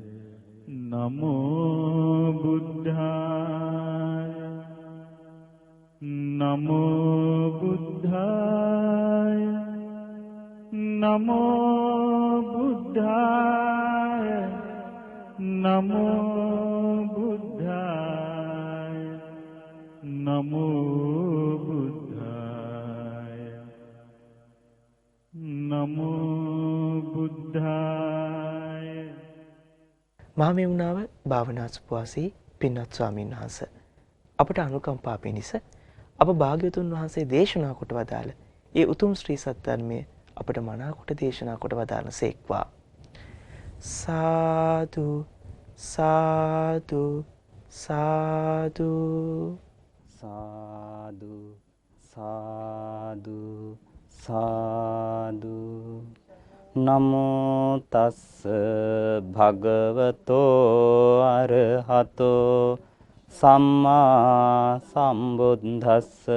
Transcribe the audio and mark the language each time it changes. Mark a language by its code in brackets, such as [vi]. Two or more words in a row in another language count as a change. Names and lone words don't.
[pi] නමෝ බුද්ධාය නමෝ බුද්ධාය නමෝ බුද්ධාය නමෝ බුද්ධාය නමෝ බුද්ධාය නමෝ බුද්ධාය. [si] මහමෙවුනාව භාවනා සුපවාසී පින්වත් ස්වාමීන් වහන්සේ අපට අනුකම්පා පිණිස අප භාග්‍යවතුන් වහන්සේ දේශනා කොට වදාළ ඒ උතුම් ශ්‍රී සත්‍යධර්මයේ අපට මනා කොට දේශනා කොට වදාළසේක්වා. සාදු සාදු සාදු සාදු සාදු සාදු. [pi] නමෝ තස්ස භගවතෝ අරහතෝ සම්මා සම්බුද්දස්ස.